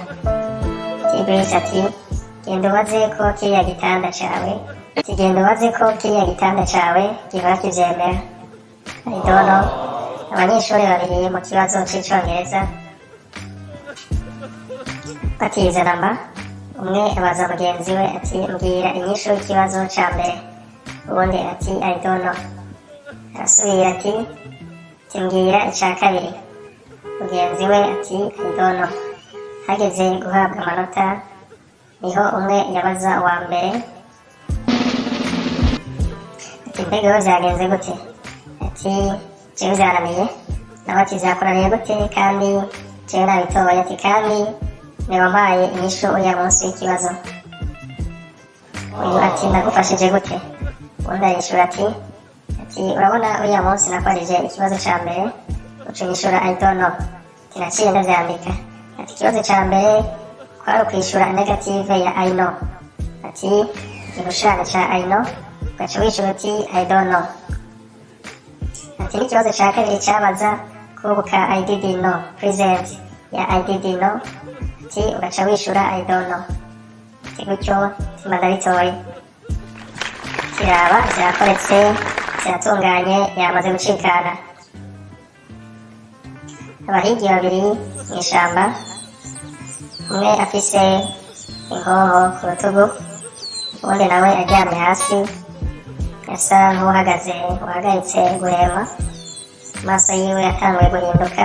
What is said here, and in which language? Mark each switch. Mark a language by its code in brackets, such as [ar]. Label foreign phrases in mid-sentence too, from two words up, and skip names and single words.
[rn] BRICE ati genda ubaze ko kiriya gitanda cawe gihora kivyemera. Idono abanyeshuri babiri mu kibazo c'icongereza batize namba, umwe abaza mugenzi we ati mbwira inyishu y'ikibazo ca mbere, uwundi ati [en] I don't know. [rn] Arasubira ati mbwira ica kabiri, mugenzi we ati [en] I don't know. [rn] Hageze guhabwa amanota niho umwe yabaza uwa mbere ati mbega ho vyagenze gute, ati jewe vyananiye, nawe ati vyakunaniye gute kandi jewe nabitoye, ati kandi niwampaye inyishu uriya munsi w'ikibazo. Uyu ati nagufashije gute, uwundi arishura ati urabona uriya munsi nakwarije ikibazo ca mbere uca unyishura [en] I don't know, [rn] ati naciye ndavyandika, ati ikibazo ca mbere kwari ukwishura negative ya [en] I know, [rn] ati igishushanyo ca [en] I know [rn] ugaca wishura uti [en] I don't know, [rn] ati n'ikibazo ca kabiri cabaza kubuka [en] I didn't know, [rn] present ya [en] I didn't know, [rn] ati ugaca wishura [en] I don't know, [rn] ati gutyo mandabitoye. Kiraba vyakoretse ziratunganye yamaze gucikana. Abahigi babiri mw'ishamba, umwe afise inkoho ku rutugu, uwundi nawe aryamye hasi asa nk'uhagaritse guhema, amaso yiwe yatanguye guhinduka.